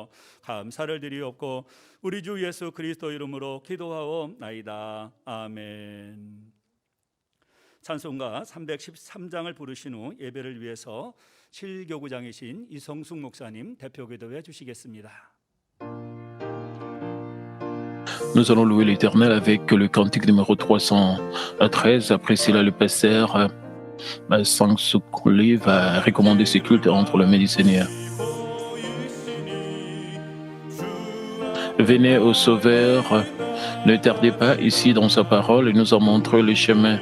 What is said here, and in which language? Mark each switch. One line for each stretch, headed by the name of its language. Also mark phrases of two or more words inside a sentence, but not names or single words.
Korean: 감사를 드리옵고 우리 주 예수 그리스도 이름으로 기도하옵나이다. 아멘. 찬송가 313장을 부르신 후 예배를 위해서 실교구장이신 이성숙 목사님 대표 기도해 주시겠습니다.
French: Nous allons louer l'Éternel avec le cantique numéro 313. Après cela, le pasteur Sang Soukli va recommander ce culte entre le mains du Seigneur. Venez au Sauveur, ne tardez pas ici dans sa parole, il nous a montré le chemin.